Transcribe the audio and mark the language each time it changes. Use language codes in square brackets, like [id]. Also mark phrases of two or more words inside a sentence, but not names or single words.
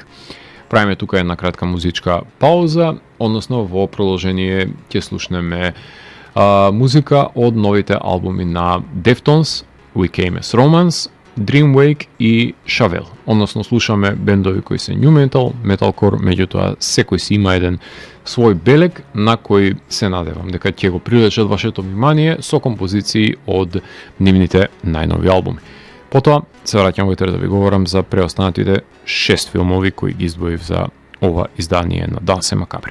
[mk] Правиме тука една кратка музичка пауза, односно во продолжение ќе слушнеме музика од новите албуми на Deftones, We Came As Romance, Dreamwake и Chevelle. Односно слушаме бендови кои се [en] new metal, metalcore, [mk] меѓутоа секој си има еден свој белег на кој се надевам дека ќе го привлечат вашето внимание со композиции од нивните најнови албуми. Потоа се враќам во етер да ви говорам за преостанатите 6 филмови кои ги издвоив за ова издание на Дансе Макабре.